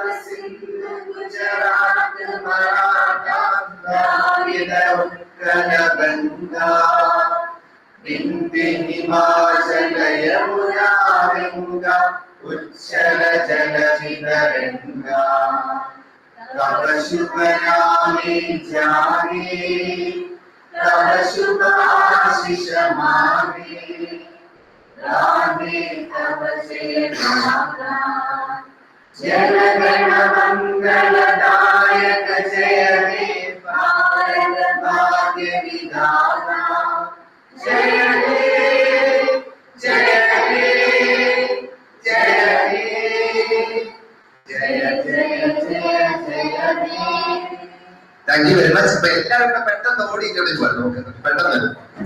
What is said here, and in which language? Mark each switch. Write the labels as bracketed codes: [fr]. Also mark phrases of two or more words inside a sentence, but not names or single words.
[bn] সিন্ধু গুজরাট মারাঠা দ্রাবিড় উৎকল গঙ্গা, বিন্ধ্য হিমাচল যমুনা গঙ্গা উচ্ছল জলধিতরঙ্গ, তব শুভ নামে জানে, তব শুভ আশিস মাগে, রাধে তব জয় মাতা। জনগণ মঙ্গলদায়ক জয় হে ভারত ভাগ্য বিধাতা, জয় হে জয় হে জয় হে জয় জয় জয় জয় হে। [en] Thank you very much. [ml] ഇപ്പൊ എല്ലാവരും പെട്ടെന്ന് ഓടി ഇങ്ങോട്ട് വരണം.